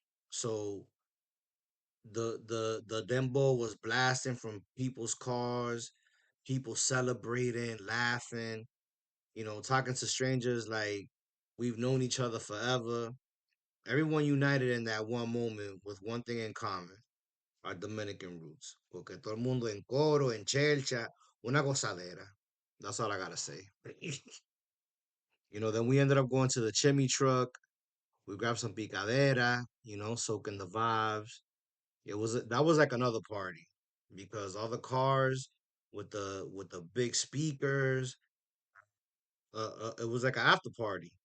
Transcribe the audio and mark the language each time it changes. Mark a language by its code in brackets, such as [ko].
[en] So the dembo was blasting from people's cars, people celebrating, laughing, talking to strangers like we've known each other forever. Everyone united in that one moment with one thing in common, our Dominican roots. [es] Porque todo el mundo en coro, en chelcha, una gozadera. [en] That's all I gotta say. Then we ended up going to the chimney truck. We grabbed some picadera, soaking the vibes. That was like another party because all the cars with the big speakers, it was like an after party.